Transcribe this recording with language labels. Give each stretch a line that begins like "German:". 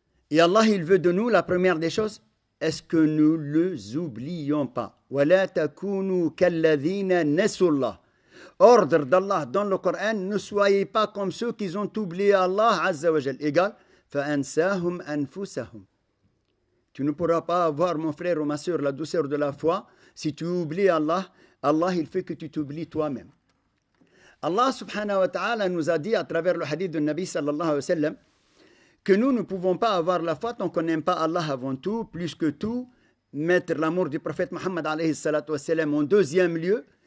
French: Et Allah, il veut de nous, la première des choses, est-ce que nous ne les oublions pas?
Arabic: وَلَا تَكُونُوا كَالَّذِينَ نَسُوا اللَّهَ.
French: Ordre d'Allah dans le Coran, ne soyez pas comme ceux qui ont oublié Allah Azza wa Jal. Égal,
Arabic: فَأَنْسَاهُمْ أَنفُسَهُمْ.
French: Tu ne pourras pas avoir, mon frère ou ma soeur, la douceur de la foi si tu oublies Allah. Allah, il fait que tu t'oublies toi-même. Allah subhanahu wa ta'ala nous a dit à travers le hadith de Nabi sallallahu alayhi wa sallam que nous ne pouvons pas avoir la foi tant qu'on n'aime pas Allah avant tout, plus que tout, mettre l'amour du prophète Muhammad alayhi salatu wa sallam en deuxième lieu.